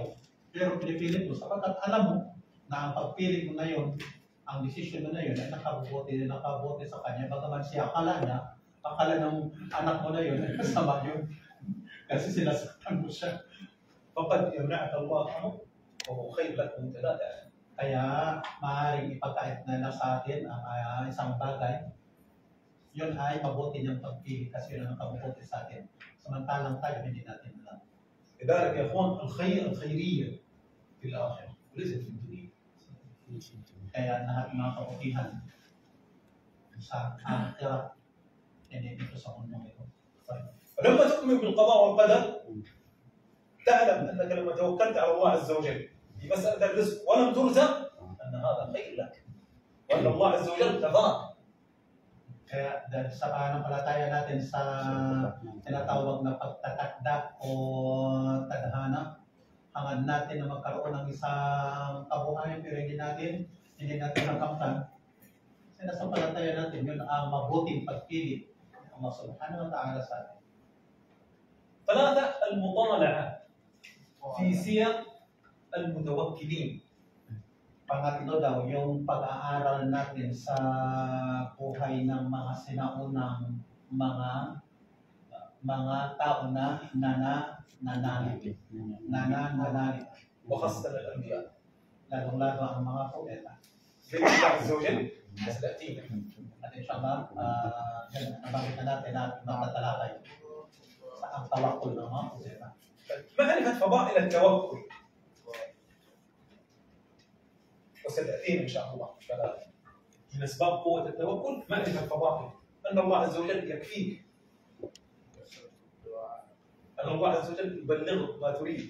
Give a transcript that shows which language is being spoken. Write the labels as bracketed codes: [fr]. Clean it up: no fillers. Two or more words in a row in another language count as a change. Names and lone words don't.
[tl] Pero pinipilit mo, sapagkat alam mo na ang pagpili mo na yun, ang desisyon mo na yun ay nakabuti sa kanya. Bagaman siya, akala ng anak mo na yun ay kasama yun. Kasi sinasaktan mo siya. [ar] فقد يمنعك الله عنه وهو خير لك وأنت لا تعلم. [tl] Kaya maaaring ipagkait na sa atin ang isang bagay, yun ay mabuti niyang pagpili kasi yun ang nakabuti sa atin. Samantalang tayo hindi natin alam. [ar] لذلك يا اخوان الخيريه في الاخره وليست في الدنيا. [tl] Kaya lahat ng mga kabutihan sa akhirat hindi dito sa mundong ito. [ar] ولما تؤمن بالقضاء والقدر تعلم انك لما توكلت على الله عز وجل في مساله الرزق ولم ترزق ان هذا خير لك وان الله عز وجل كفاك. [tl] Kaya dahil sa pananampalataya natin sa tinatawag na pagtatakda o tadhana, hangad natin na magkaroon ng isang kabuhayan pero hindi natin nakamtan. Sinasampalataya natin yun ang mabuting pagpili ng Allah [ar] سبحانه وتعالى [tl] sa atin. [ar] ثلاثة المطالعة في سير المتوكلين. [tl] Pangatlo daw, yung pag-aaral natin sa buhay ng mga sinaunang mga tao na nananalig. [ar] وخاصة الأنبياء. [tl] Lalong-lalo ang mga propeta. [ar] بإذن الله عز وجل سنأتينا. [tl] At inshallah, nabanggit na natin at matatalakay sa ang tawakul ng mga propeta. [ar] معرفة فضائل التوكل وستأتينا إن شاء الله. من أسباب قوة التوكل معرفة فضائل أن الله عز وجل يكفيك، أن الله عز وجل يبلغك ما تريد.